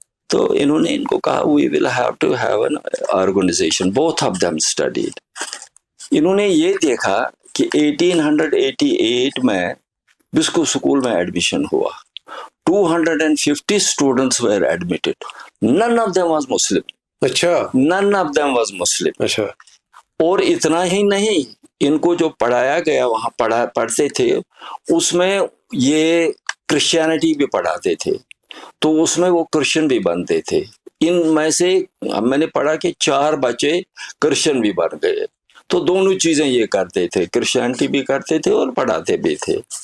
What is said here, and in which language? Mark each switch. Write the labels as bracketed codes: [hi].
[ur] تو انہوں نے ان کو کہا [en] we will have to have an organization. Both of them studied. [ur] انہوں نے یہ دیکھا کہ 1888 میں بسکو اسکول میں ایڈمیشن ہوا. [en] 250 students were admitted. None of them was Muslim. [ur] اچھا. [en] None of them was Muslim. [ur] اچھا. اور اتنا ہی نہیں، ان کو جو پڑھایا گیا وہاں پڑھتے تھے، اس میں یہ کرسچینٹی بھی پڑھاتے تھے، تو اس میں وہ کرسچن بھی بنتے تھے. ان میں سے میں نے پڑھا کہ 4 بچے کرسچن بھی بن گئے. تو دونوں چیزیں یہ کرتے تھے، کرسچینٹی بھی کرتے تھے اور پڑھاتے بھی تھے.